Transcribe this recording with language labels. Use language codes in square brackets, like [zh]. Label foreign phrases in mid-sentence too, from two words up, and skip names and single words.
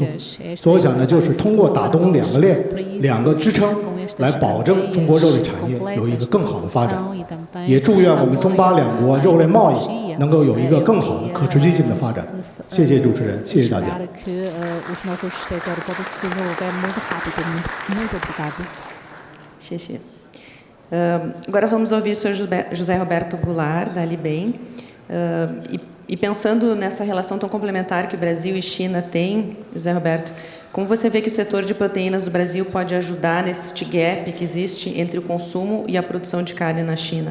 [zh] 所以我想呢，就是通过打通两个链、两个支撑，来保证中国肉类产业有一个更好的发展。也祝愿我们中巴两国肉类贸易能够有一个更好的可持续性的发展。谢谢主持人，谢谢大家。 [pt] 谢谢。Agora vamos ouvir o senhor José Roberto Goulart, da Alibem. E pensando nessa relação tão complementar que o Brasil e China têm, José Roberto, como você vê que o setor de proteínas do Brasil pode ajudar nesse gap que existe entre o consumo e a produção de carne na China?